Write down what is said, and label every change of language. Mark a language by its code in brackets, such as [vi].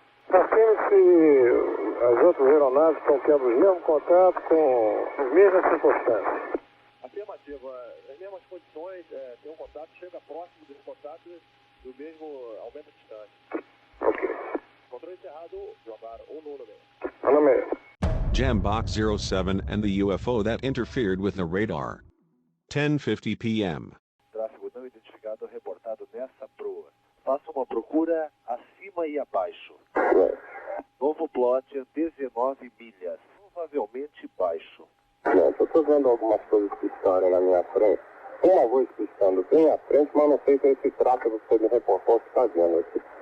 [pt] Afirme se as outras aeronaves estão tendo o mesmo contato com as mesmas circunstâncias. Afirmativa. As mesmas condições, tem um contato, chega próximo desse contato do mesmo aumento de distância. Ok. Controle encerrado, jogar o número. [en] Jambox 07 and the UFO that interfered with the radar. 10:50 p.m. [pt] Tráfego não identificado reportado nessa proa. Faça uma procura acima e abaixo. Novo plot, 19 milhas. Provavelmente baixo. Não, eu estou vendo algumas coisas piscarem na minha frente. Uma voz piscando bem à frente, mas não sei se esse tráfego que você me reportou está vendo aqui.